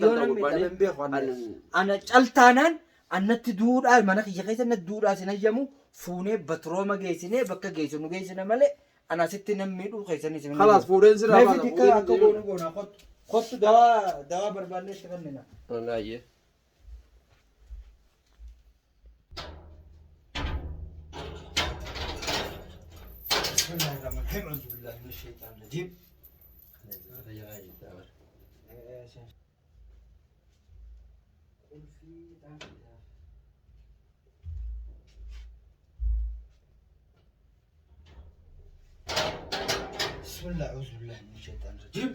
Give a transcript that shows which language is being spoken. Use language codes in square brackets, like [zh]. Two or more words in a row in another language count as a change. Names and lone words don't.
[om] ta'an gubbaan. Ana caltaanaan annatti duudhaa mana kiyya keessa natti duudhaa sin hayyamu fuunee batrooma geessinee bakka geessinu geessina malee anasitti namni dhuu keessanii sin. Khalaas fuudheen sirraa baasa. Meefi akka goonu goona kottu dawaa barbaannee itti kennina. Wallaahi. [ar] أعوذ بالله من الشيطان الرجيم. بسم الله أعوذ بالله من الشيطان الرجيم.